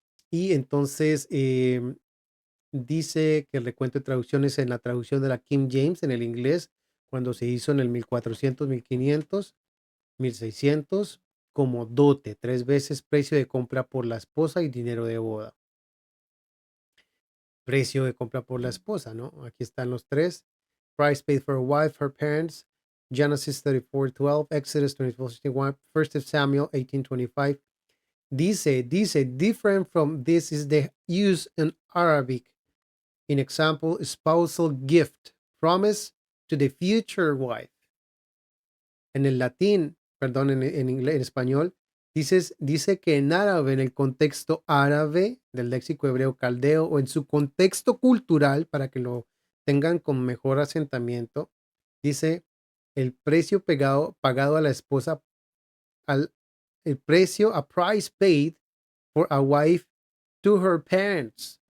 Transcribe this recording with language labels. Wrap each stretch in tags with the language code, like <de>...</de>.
<es>Y entonces dice que el recuento de traducciones en la traducción de la King James en el inglés, cuando se hizo en el 1400, 1500, 1600, como dote, 3 veces precio de compra por la esposa y dinero de boda. Precio de compra por la esposa, ¿no? Aquí están los tres.</es> <en>Price paid for a wife, her parents. Genesis 34:12, Exodus 24:61, 1 Samuel 18:25.</en> <es>Dice,</es> <en>different from this is the use in Arabic. In example, spousal gift, promise to the future wife.</en> <es>En el latín, perdón, en inglés, en español, dice que en árabe, en el contexto árabe del léxico hebreo caldeo o en su contexto cultural, para que lo tengan con mejor asentamiento, dice el precio pagado a la esposa, al, el precio,</es> <en>a price paid for a wife to her parents.</en>